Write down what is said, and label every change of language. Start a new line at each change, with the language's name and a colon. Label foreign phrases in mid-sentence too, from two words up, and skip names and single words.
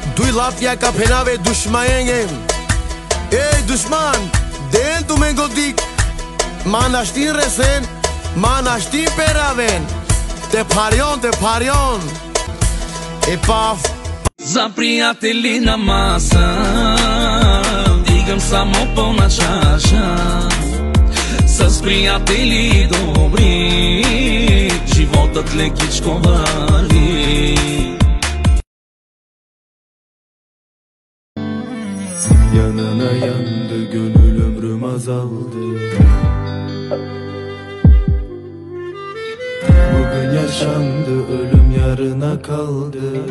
Romany: tilapia ca penave dușmaenge. Ei, dușman, de tu me godik. Mana știi resen, mana știi peraven. Te parion. E paf.
Bulgarian: За приятели на маса дигам само пълна чаша. С приятели добри животът лекичко върви.
Turkish: Yanına yandı gönül ömrüm azaldı. Bugün yaşandı ölüm yarına kaldı.